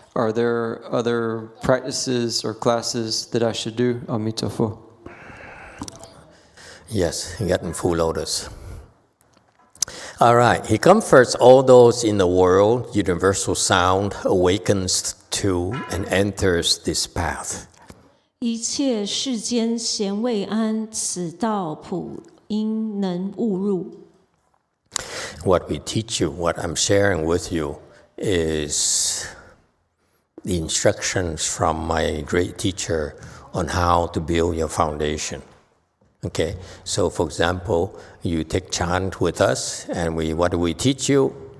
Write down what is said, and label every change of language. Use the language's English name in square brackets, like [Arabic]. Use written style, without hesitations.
[English] Are there other practices or classes that I should do? Emitofuo. Yes, get in full lotus. All right, he comforts all those in the world, universal sound awakens to and enters this path. [Chinese] 一切世间咸未安，此道普应能悟入。 [English] What we teach you, what I'm sharing with you, is the instructions from my great teacher on how to build your foundation. Okay, so for example, you take chant with us, and what do we teach you?